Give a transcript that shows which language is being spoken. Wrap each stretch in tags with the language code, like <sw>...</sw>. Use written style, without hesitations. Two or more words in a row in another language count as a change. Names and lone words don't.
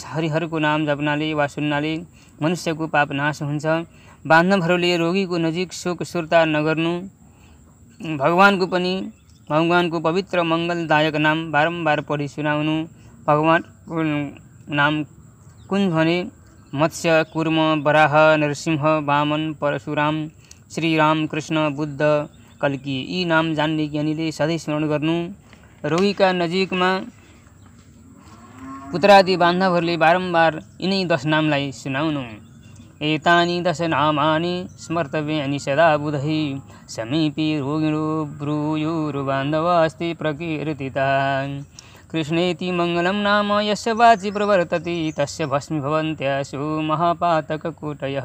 <ne>हरिहरको नाम जप्नाले वा सुन्नाले मनुष्यको पाप नाश हुन्छ। बान्धवहरूले रोगीको नजिक शोक सुर्ता नगर्नु। भगवानको पवित्र मङ्गलदायक नाम बारम्बार पढी सुनाउनु। भगवानको नाम कुन भने मत्स्य, कूर्म, वराह, नरसिंह, वामन, परशुराम, श्रीराम, कृष्ण, बुद्ध, कल्की यी नाम जान्ने ज्ञानीले सधैँ स्मरण गर्नु। रोगीका नजिकमा पुत्रादि बान्धवहरूले बारम्बार यिनै 10 नामलाई सुनाउनु।</ne> <sa>एतानि 10 नामानि स्मर्तव्यानि सदा बुधैः समीपे रोगिणो ब्रूयुर्बान्धवास्ते प्रकीर्तितान्। कृष्णेति मङ्गलं नाम यस्य वाचि प्रवर्तते तस्य भस्मी भवन्त्यासु महापातककूटयः।</sa>